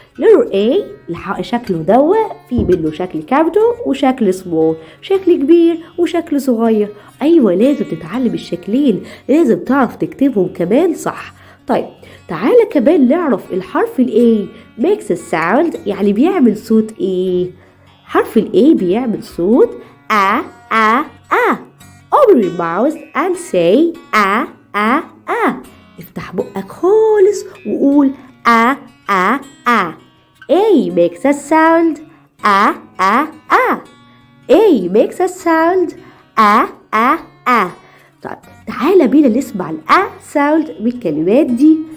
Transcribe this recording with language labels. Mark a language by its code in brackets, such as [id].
[en] letter A [ar] شكله دوا في منه شكل كابيتال وشكل سمول، شكل كبير وشكل صغير. ايوه لازم تتعلم الشكلين، لازم تعرف تكتبهم كمان صح. طيب تعالى كمان نعرف الحرف ال [en] A makes a sound، [ar] يعني بيعمل صوت ايه؟ حرف ال A بيعمل صوت A A A. [en] Open your mouth and say A A A. [ar] افتح بقك خالص وقول A A A. [en] A makes a sound A A A. A makes a sound A A A. [ar] طيب تعالى بينا نسمع ال A sound بالكلمات دي.